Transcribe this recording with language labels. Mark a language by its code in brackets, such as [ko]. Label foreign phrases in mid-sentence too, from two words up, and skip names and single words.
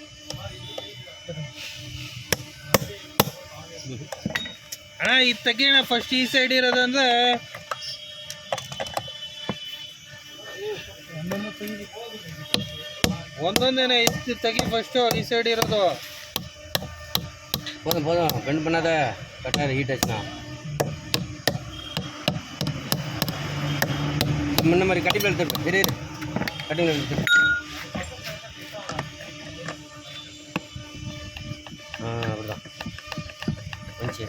[kn] ಅಣ್ಣ ಇದು ತೆಗಿಯೋಣ ಫಸ್ಟ್. ಈ ಸೈಡ್ ಇರೋದಂದ್ರೆ ಒಂದೊಂದೇನೆ ಇದು ತೆಗಿ ಫಸ್ಟು. ಈ ಸೈಡ್ ಇರೋದು [ta] போதும் பெண்ட் பண்ணாத. கட்டாத ஹீட் ஆச்சுண்ணா. முன்ன மாதிரி கட்டிப்பில் எடுத்துருக்கேன். சரி கட்டிப்பில் எடுத்துருக்கேன். அப்படிதான் வந்துச்சு.